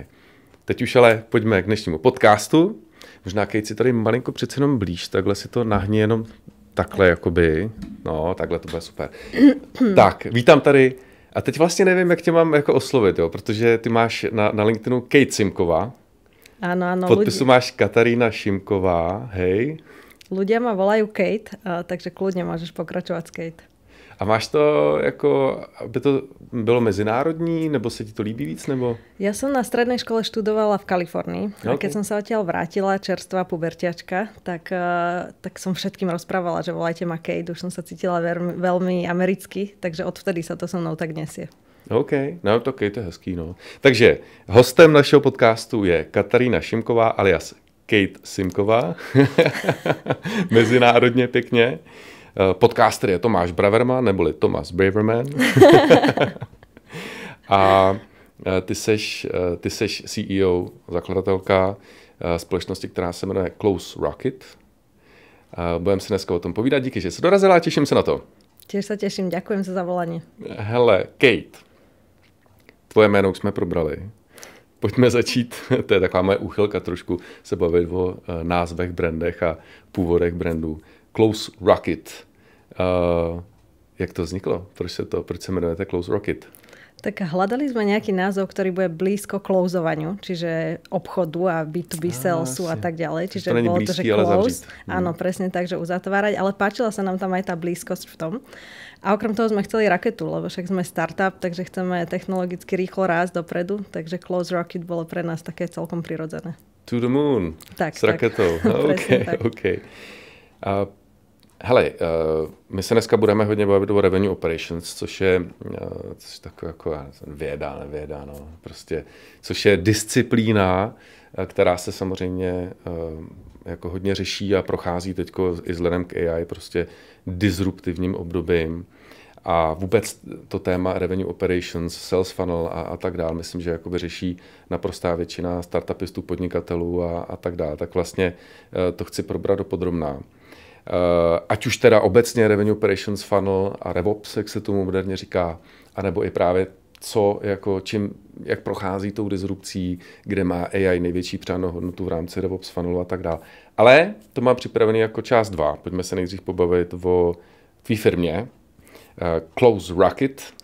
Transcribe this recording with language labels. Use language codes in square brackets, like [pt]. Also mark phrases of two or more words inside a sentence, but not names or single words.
[cs] Teď už ale pojďme k dnešnímu podcastu. Možná Kate si tady malinko přece jenom blíž, takhle si to nahni jenom takhle jakoby, no takhle to bude super. Tak, vítám tady a teď vlastně nevím, jak tě mám jako oslovit, jo, protože ty máš na LinkedInu Kate Simková. [sk] Áno, podpisu máš Katarína Šimková, hej. Ľudia ma volajú Kate, takže kľudne môžeš pokračovať s Kate. [cs] A máš to jako, aby to bylo mezinárodní, nebo se ti to líbí víc, nebo? [sk] Ja som na strednej škole študovala v Kalifornii. Okay. A keď som sa odtiaľ vrátila, čerstvá pubertiačka, tak som všetkým rozprávala, že volajte ma Kate. Už som sa cítila veľmi americky, takže odvtedy sa to so mnou tak nesie. [cs] OK, no to Kate je hezký, no. Takže hostem našeho podcastu je Katarína Šimková alias Kate Simková. Mezinárodně pěkně. Podcaster je Tomáš Braverman, neboli Thomas Braverman. A ty seš CEO, zakladatelka společnosti, která se jmenuje Close Rocket. Budeme si dneska o tom povídat. Díky, že jsi dorazila a těším se na to. [sk] Tiež sa teším, ďakujem za zavolanie. [cs] Hele, Kate, tvoje jméno už jsme probrali. Pojďme začít, to je taková moje úchylka trošku se bavit o názvech, brandech a původech brandů. Close Rocket. Jak to vzniklo? Proč se jmenujete Close Rocket? [sk] Tak hľadali sme nejaký názov, ktorý bude blízko closovaniu, čiže obchodu a B2B salesu a tak ďalej. Čiže to bolo blízky, to, že close. Áno, presne tak, že uzatvárať, ale páčila sa nám tam aj tá blízkosť v tom. A okrem toho sme chceli raketu, lebo však sme startup, takže chceme technologicky rýchlo rásť dopredu, takže Close Rocket bolo pre nás také celkom prirodzené. [en] To the moon. [sk] Tak, s raketou. OK. [cs] Hele, my se dneska budeme hodně bavit o [en] revenue operations, [cs] což je taková jako věda, no, prostě, což je disciplína, která se samozřejmě jako hodně řeší a prochází teďko i vzhledem k AI prostě disruptivním obdobím. A vůbec to téma [en] revenue operations, sales funnel [cs] a tak dále, myslím, že jakoby řeší naprostá většina startupistů, podnikatelů a tak dále. Tak vlastně to chci probrat dopodrobná. Ať už teda obecně [en] revenue operations funnel [cs] a RevOps, jak se tomu moderně říká, anebo i právě jak prochází tou disrupcí, kde má AI největší přidanou hodnotu v rámci RevOps funnelu a tak dále. Ale to mám připravený jako část 2. Pojďme se nejdřív pobavit o tvý firmě, Close Rocket.